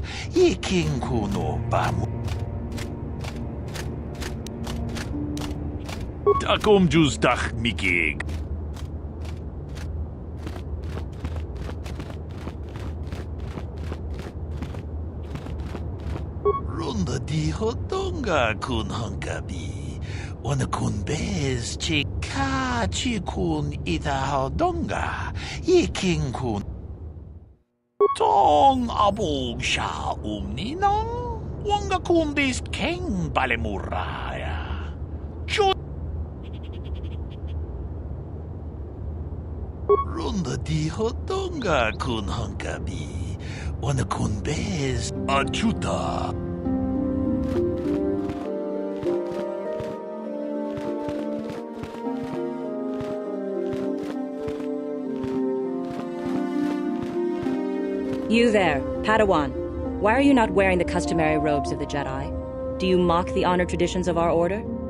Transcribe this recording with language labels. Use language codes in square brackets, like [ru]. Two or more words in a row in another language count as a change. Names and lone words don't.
[en] Ikinkuno ba Takom juz dach miki. Runda di hodonga kun hankabi. Wana kun bez chika chikun ida hodonga. Iking kun. Tong abog sha ninong. Wanga kun bis keng balemuraya. Runda di hodonga kun hankabi. Wana kun bez achuta. You there, Padawan. Why are you not wearing the customary robes of the Jedi? Do you mock the honored traditions of our order?